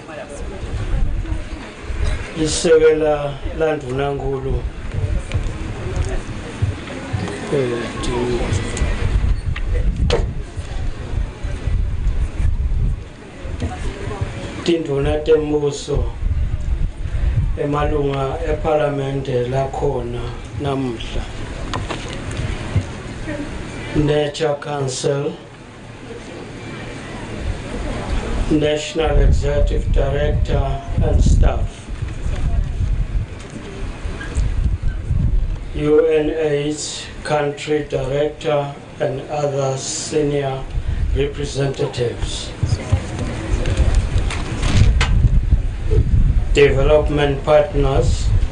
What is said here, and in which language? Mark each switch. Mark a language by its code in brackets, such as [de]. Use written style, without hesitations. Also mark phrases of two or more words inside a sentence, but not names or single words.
[ss] isekela landunankulu tinduna tembuso emalunga eParliamente lakhona namuhla [en] Nercha Council, National Executive Director and staff, UNAIDS Country Director and other senior representatives, development partners,